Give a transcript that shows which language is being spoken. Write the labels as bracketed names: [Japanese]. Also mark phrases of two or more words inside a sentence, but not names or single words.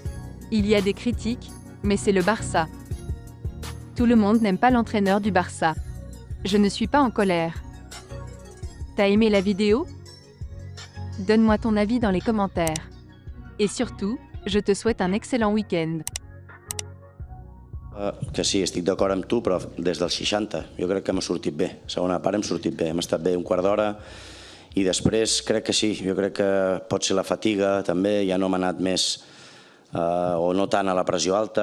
[French] Il y a des critiques, mais c'est le Barça. Tout le monde n'aime pas l'entraîneur du Barça. Je ne suis pas en colère. T'as aimé la vidéo? Donne-moi ton avis dans les commentaires. Et surtout, je te souhaite un excellent week-end. [Catalan] Que sí, estic d'acord amb tu, però des dels 60. Jo crec que hem sortit bé. Segona part hem sortit bé. Hem estat bé un quart d'hora i després crec que sí. Jo crec que pot ser la fatiga, també. Ja no hem anat més o no tant a la pressió alta.